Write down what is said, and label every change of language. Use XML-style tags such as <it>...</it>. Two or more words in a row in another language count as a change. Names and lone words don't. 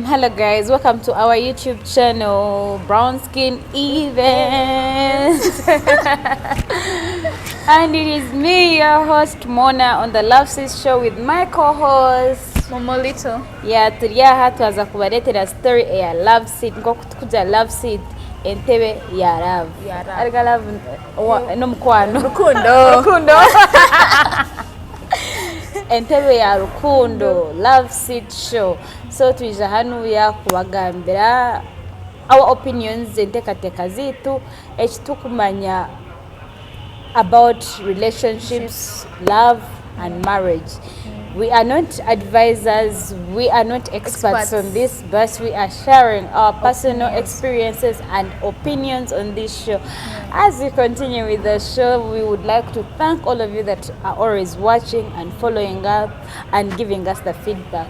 <en>Hello guys, welcome to our YouTube channel, Brown Skin Events. And it is me, your host Mona, on the Love Seed show with my co-host Momolito. Yeah,</en> <nyn>turi aha tuaza kubaletera story ya Love Seed, ngo kutukuja Love Seed entebe ya love. Arga love no mkwano. Rukundo. Entebe ya rukundo,</nyn> <en>Love Seed show.</en> <nyn>So tuija hanu ya kubagambira</nyn> <en>our opinions</en> <nyn>entekateka zitu ekitukumanya</nyn> <en>about relationships, love and marriage. We are not advisors, we are not experts on this, but we are sharing our personal experiences and opinions on this show. As we continue with the show, we would like to thank all of you that are always watching and following up and giving us the feedback.</en>